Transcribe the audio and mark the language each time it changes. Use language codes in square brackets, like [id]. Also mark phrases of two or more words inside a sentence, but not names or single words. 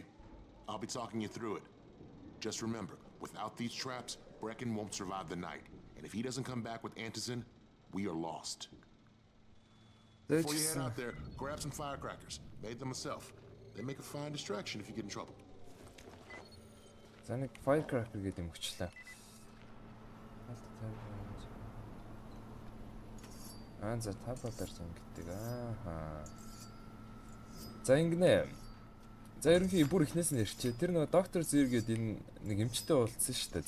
[en] I'll be talking you through it. Just remember, without these traps, Brecken won't survive the night. And if he doesn't come back with antizin, we are lost. Before you head out there, grab some firecrackers. Made them myself. They make a fine distraction if you get in trouble. [mn] За нэг firecracker гэдэг юм өчлөө. За табатар зам гэдэг. За ингэнэ. За ерөнхий бүр ихнээс нь ярьчээ. Тэр нөгөө доктор Зэр гэдэг энэ нэг эмчтэй уулзсан шүү дээ.